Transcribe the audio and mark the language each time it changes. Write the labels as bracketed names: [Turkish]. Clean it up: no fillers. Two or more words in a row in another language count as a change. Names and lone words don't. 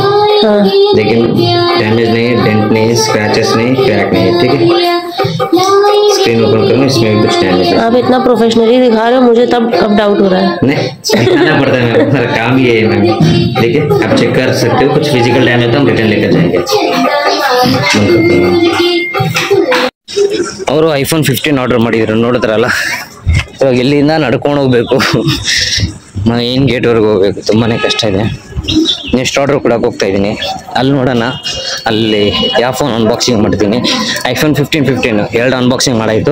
[Hindi] देखिए, डैमेज नहीं है, डेंट नहीं है, स्क्रैचेस नहीं, क्रैक नहीं है। ठीक है, [English] screen open [Hindi] करो, इसमें भी कुछ डैमेज है। आप इतना प्रोफेशनली दिखा रहे हो, मुझे तब अब डाउट हो रहा है। नहीं, दिखाना पड़ता है मैम, हमारा काम ही है मैम। देखिए, आप चेक कर सकते हो, कुछ [English] physical damage [Hindi] तो हम रिटर्न लेकर जाएंगे। [Kannada] ಅವರು iPhone 15 ಆರ್ಡರ್ ಮಾಡಿದ್ರು, ನೋಡಿದ್ರಲ್ಲ ಇವಾಗ ಇಲ್ಲಿಂದ ನಡ್ಕೊಂಡು ಹೋಗ್ಬೇಕು, ಮೇನ್ ಗೇಟ್ವರೆಗೂ ಹೋಗ್ಬೇಕು, ತುಂಬಾನೇ ಕಷ್ಟ ಇದೆ. [English] next order [Kannada] ಕೊಡಕ್ಕೆ ಹೋಗ್ತಾ ಇದ್ದೀನಿ, ಅಲ್ಲಿ ನೋಡೋಣ. ಅಲ್ಲಿ ಯಾವ [English] phone unboxing [Kannada] ಮಾಡ್ತೀನಿ, iPhone 15 ಎರಡು ಅನ್ಬಾಕ್ಸಿಂಗ್ ಮಾಡಾಯಿತು.